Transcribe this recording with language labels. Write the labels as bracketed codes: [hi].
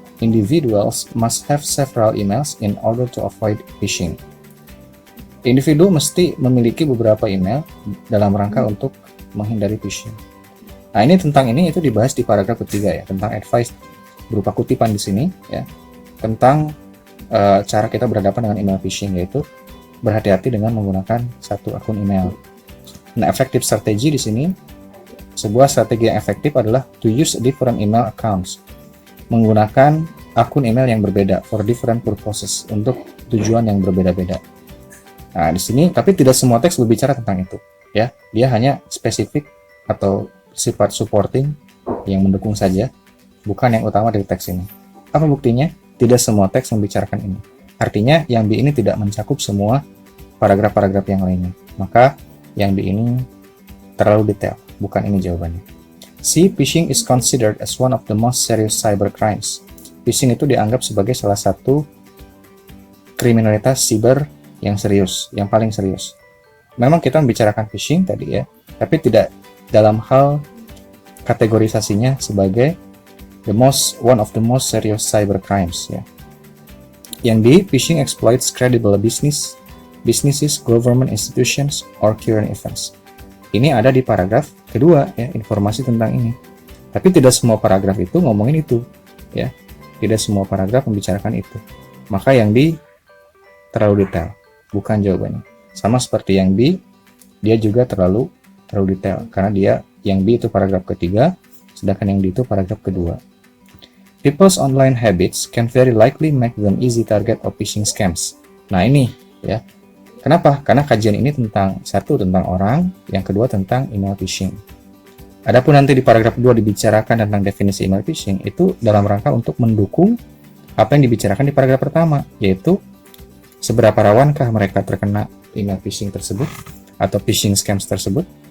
[en] Individuals must have several emails in order to avoid phishing. [id] Individu mesti memiliki beberapa email dalam rangka untuk menghindari phishing. Nah, ini itu dibahas di paragraf ketiga ya, tentang advice berupa kutipan di sini ya, tentang cara kita berhadapan dengan email phishing, yaitu berhati-hati dengan menggunakan satu akun email. Nah, [en] effective strategy [id] di sini, sebuah strategi yang efektif adalah [en] to use different email accounts, [id] menggunakan akun email yang berbeda [en] for different purposes, [id] untuk tujuan yang berbeda-beda. Nah, di sini tapi tidak semua teks berbicara tentang itu, ya. Dia hanya spesifik atau sifat supporting yang mendukung saja, bukan yang utama dari teks ini. Apa buktinya? Tidak semua teks membicarakan ini. Artinya yang B ini tidak mencakup semua paragraf-paragraf yang lainnya. Maka yang B ini terlalu detail, bukan ini jawabannya. C. [en] Phishing is considered as one of the most serious cyber crimes. [id] Phishing itu dianggap sebagai salah satu kriminalitas siber yang serius, yang paling serius. Memang kita membicarakan phishing tadi ya, tapi tidak dalam hal kategorisasinya sebagai [en] one of the most serious cyber crimes [id] ya. Yang D, [en] phishing exploits credible businesses, government institutions, or current events. [id] Ini ada di paragraf kedua ya, informasi tentang ini. Tapi tidak semua paragraf itu ngomongin itu ya. Tidak semua paragraf membicarakan itu. Maka yang D terlalu detail. Bukan jawabannya. Sama seperti yang B, dia juga terlalu detail karena yang B itu paragraf ketiga, sedangkan yang D itu paragraf kedua. [en] People's online habits can very likely make them easy target of phishing scams. [id] Nah ini ya. Kenapa? Karena kajian ini tentang orang, yang kedua tentang email phishing. Adapun nanti di paragraf 2 dibicarakan tentang definisi email phishing, itu dalam rangka untuk mendukung apa yang dibicarakan di paragraf pertama, yaitu seberapa rawankah mereka terkena email phishing tersebut atau phishing scams tersebut.